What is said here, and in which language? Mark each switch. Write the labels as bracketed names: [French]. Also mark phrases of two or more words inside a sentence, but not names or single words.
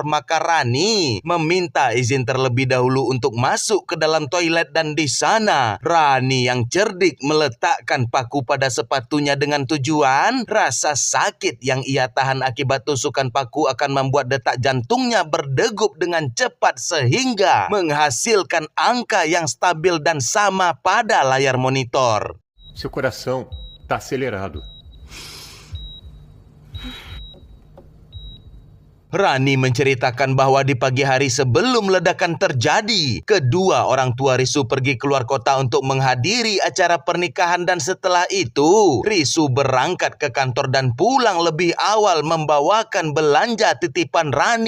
[Indonesian] Maka Rani meminta izin terlebih dahulu untuk masuk ke dalam toilet dan di sana Rani yang cerdik meletakkan paku pada sepatunya dengan tujuan rasa sakit yang ia tahan akibat tusukan paku akan membuat detak jantungnya berdegup dengan cepat sehingga menghasilkan angka yang stabil dan sama pada layar monitor. [Portuguese] Seu coração está acelerado. [Indonesian] Rani menceritakan bahwa di pagi hari sebelum ledakan terjadi, kedua orang tua Risu pergi keluar kota untuk menghadiri acara pernikahan dan setelah itu, Risu berangkat ke kantor dan pulang lebih awal membawakan belanja titipan Rani.